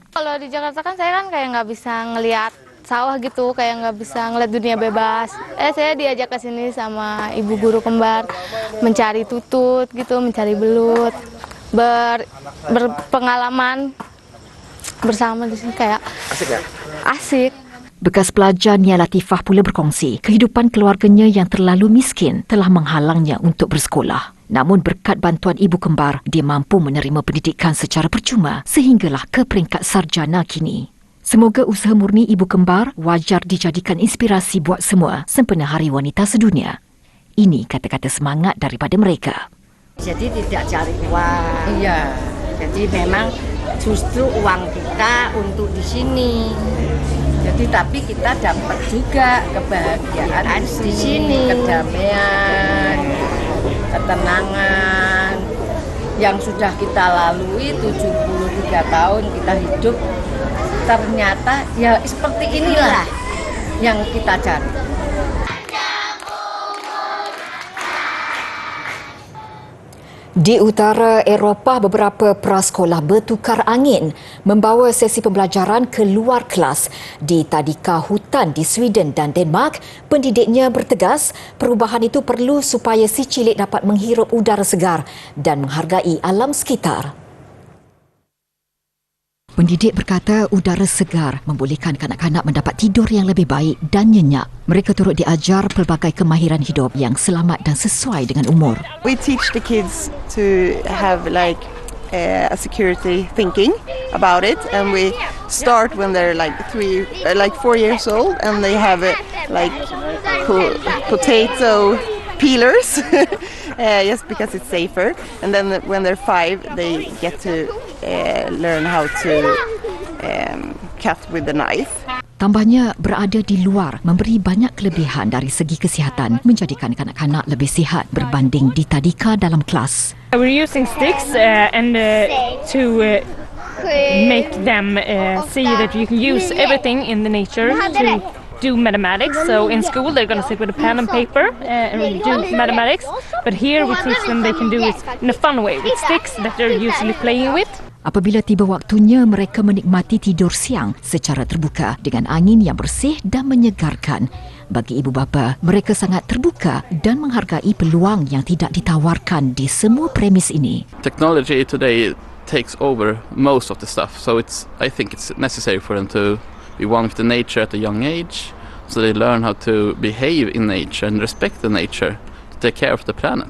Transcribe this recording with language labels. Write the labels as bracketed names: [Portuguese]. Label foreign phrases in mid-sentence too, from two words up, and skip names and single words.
[Indonesian] Kalau di Jakarta kan saya kan kayak nggak bisa ngelihat sawah gitu, kayak nggak bisa ngeliat dunia bebas. Saya diajak ke sini sama ibu guru kembar mencari tutut gitu, mencari belut, berpengalaman bersama di sini kayak asik ya? Asik. [Malay] Bekas pelajar Nia Latifah pula berkongsi kehidupan keluarganya yang terlalu miskin telah menghalangnya untuk bersekolah. Namun berkat bantuan ibu kembar, dia mampu menerima pendidikan secara percuma sehinggalah ke peringkat sarjana kini. Semoga usaha murni ibu kembar wajar dijadikan inspirasi buat semua sempena Hari Wanita Sedunia. Ini kata-kata semangat daripada mereka. [Indonesian] Jadi tidak cari uang. Iya. Jadi memang justru uang kita untuk di sini. Jadi tapi kita dapat juga kebahagiaan di sini, kedamaian, ketenangan yang sudah kita lalui 73 tahun kita hidup. Ternyata ya seperti inilah yang kita cari. [Malay] Di utara Eropah, beberapa prasekolah bertukar angin membawa sesi pembelajaran ke luar kelas. Di tadika hutan di Sweden dan Denmark, pendidiknya bertegas perubahan itu perlu supaya si cilik dapat menghirup udara segar dan menghargai alam sekitar. Pendidik berkata udara segar membolehkan kanak-kanak mendapat tidur yang lebih baik dan nyenyak. Mereka turut diajar pelbagai kemahiran hidup yang selamat dan sesuai dengan umur. [English] We teach the kids to have like a security thinking about it, and we start when they're like 4 years old, and they have like potato peelers, just because it's safer. And then when they're 5, they get to learn how to cut with the knife. [Malay] Tambahnya, berada di luar memberi banyak kelebihan dari segi kesihatan, menjadikan kanak-kanak lebih sihat berbanding di tadika dalam kelas. [English] We're using sticks to make them see that you can use everything in the nature to do mathematics. So in school they're going to sit with a pen and paper and do mathematics, but here we teach them they can do it in a fun way with sticks that they're usually playing with. [Malay] Apabila tiba waktunya, mereka menikmati tidur siang secara terbuka dengan angin yang bersih dan menyegarkan. Bagi ibu bapa, mereka sangat terbuka dan menghargai peluang yang tidak ditawarkan di semua premis ini. [English] Technology today takes over most of the stuff, so I think it's necessary for them to be one with the nature at a young age, so they learn how to behave in nature and respect the nature, to take care of the planet.